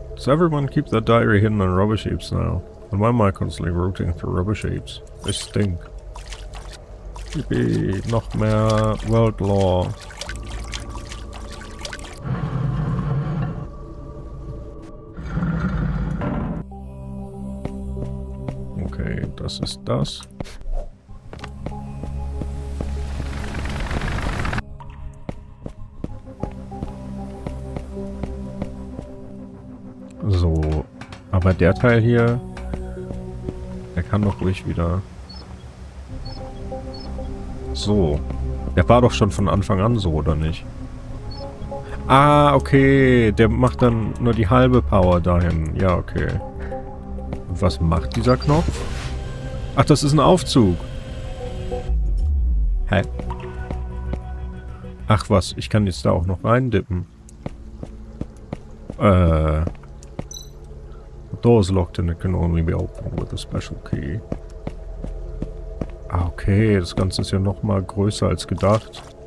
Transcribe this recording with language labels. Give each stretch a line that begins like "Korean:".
English: Does everyone keep their diary hidden on rubbish heaps now? And why am I constantly routing through rubbish heaps? They stink.
German: Yippie, noch mehr World Law. Okay, das ist das. So, aber der Teil hier, der kann doch ruhig wieder... So, der war doch schon von Anfang an so, oder nicht? Ah, okay, der macht dann nur die halbe Power dahin. Ja, okay. Und was macht dieser Knopf? Ach, das ist ein Aufzug. Hä? Ach was, ich kann jetzt da auch noch reindippen.
English: The door is locked and it can only be opened with a special key.
German: Ah, okay, das Ganze ist ja noch mal größer als gedacht.